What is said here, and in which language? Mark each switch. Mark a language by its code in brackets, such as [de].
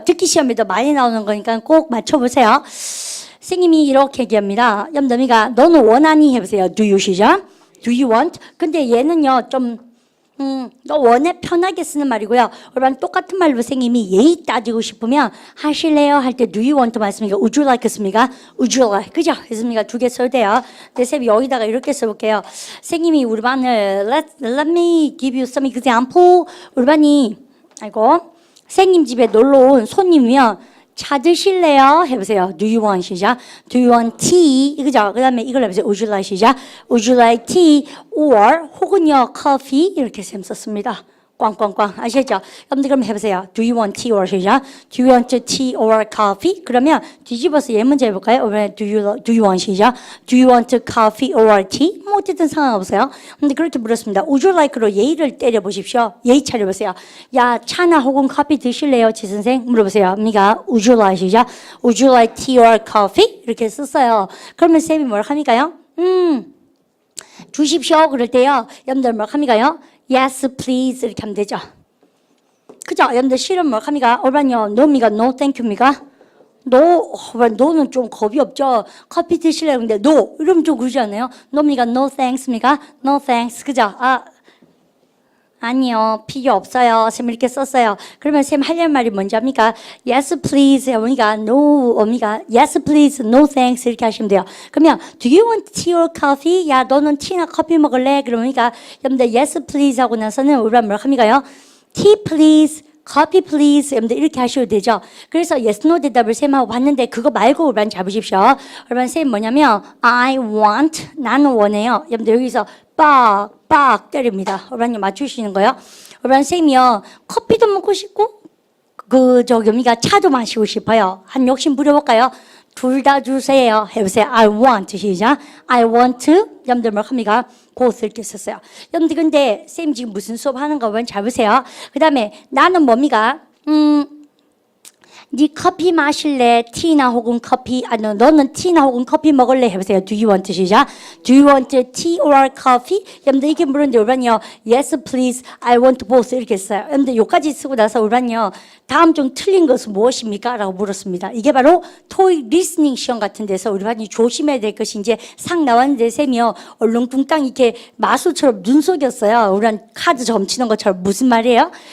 [ko] 듣기 시험에도 많이 나오는 거니까 꼭 맞춰보세요. 선생님이 이렇게 얘기합니다. 염더미가 너는 원하니 해보세요. [en] Do you 시작? Do you want? [ko] 근데 얘는요 좀 너 원해 편하게 쓰는 말이고요. 여러분 똑같은 말로 선생님이 예의 따지고 싶으면 하실래요? [en] 할 때 do you want 말씀이니까 would you like 습니까? would you like 그죠? [ko] 했습니까? 두 개 써도 돼요. 근데 쌤이 여기다가 이렇게 써볼게요. 선생님이 우리 반을 [en] let me give you some example. [ko] 우리 반이 선생님 집에 놀러 온 손님이면 차 드실래요? 해보세요. [en] Do you want 시작. Do you want tea? 그죠? [ko] 그 다음에 이걸 해보세요. [en] Would you like 시작. Would you like tea or 혹은요 coffee 이렇게 쌤 썼습니다. [ko] 꽝꽝꽝 아시죠? 여러분들 그럼 해보세요. [en] Do you want tea or 시작. Do you want tea or coffee? [ko] 그러면 뒤집어서 얘 문제 해볼까요? [en] Do you want 시작. Do you want coffee or tea? [ko] 뭐 어쨌든 상관없어요. 근데 그렇게 물었습니다. [en] Would you like [ko] 로 예의를 때려보십시오. 예의 차려보세요. 야 차나 혹은 커피 드실래요? 지선생 물어보세요. [en] 미가 Would you like 시작. Would you like tea or coffee? [ko] 이렇게 썼어요. 그러면 쌤이 뭘 합니까요? 주십시오. 그럴 때요. 여러분들 뭘 합니까요? [en] Yes, please [ko] 이렇게 하면 되죠. 그죠? 여러분들 싫은 뭘 합니까? 얼마요? [en] no미가 no, thank you입니까? [ko] no는 좀 겁이 없죠. 커피 드실래요? 근데 no 이러면 좀 그러지 않아요? [en] no미가 no thanks입니까? no thanks 그죠? [ko] 아니요, 필요 없어요. 쌤 이렇게 썼어요. 그러면 쌤 하려는 말이 뭔지 압니까? [en] Yes, please. [ko] 어미가 no, 어미가 yes, please, no thanks 이렇게 하시면 돼요. [en] 그러면 Do you want tea or coffee? [ko] 야, 너는 티나 커피 먹을래? 그러니까 여러분들 [en] yes, please [ko] 하고 나서는 우리가 뭐라 합니까요? [en] Tea, please. Coffee please. [ko] 여러분들 이렇게 하셔도 되죠. 그래서 yes, no 대답을 쌤하고 봤는데 그거 말고 여러분 잡으십시오. 여러분 쌤 뭐냐면 [en] I want, [ko] 나는 원해요. 여러분들 여기서 빡 때립니다. 여러분이 맞추시는 거예요. 여러분 쌤이요 커피도 먹고 싶고 여기가 차도 마시고 싶어요. 한 욕심 부려볼까요? 둘 다 주세요. 해보세요. [en] I want 시작. I want to. 여러분들 뭐 합니까? [ko] both 이렇게 썼어요. 여러분들 근데 쌤 지금 무슨 수업 하는 거 보면 잘 보세요. 그 다음에 나는 뭡니까? 네 커피 마실래? 티나 혹은 커피? 너는 티나 혹은 커피 먹을래? 해보세요. [en] Do you want 시작. Do you want tea or coffee? [ko] 여러분들 이렇게 물었는데 우리는요. [en] Yes, please. I want both. 이렇게 했어요. [ko] 여러분들 요까지 쓰고 나서 우리는요. 다음 중 틀린 것은 무엇입니까? 라고 물었습니다. 이게 바로 토익 리스닝 시험 같은 데서 우리 반이 조심해야 될 것이 이제 상 나왔는데 쌤이요. 얼렁뚱땅 이렇게 마술처럼 눈 속였어요. 우리는 카드 점치는 것처럼 무슨 말이에요?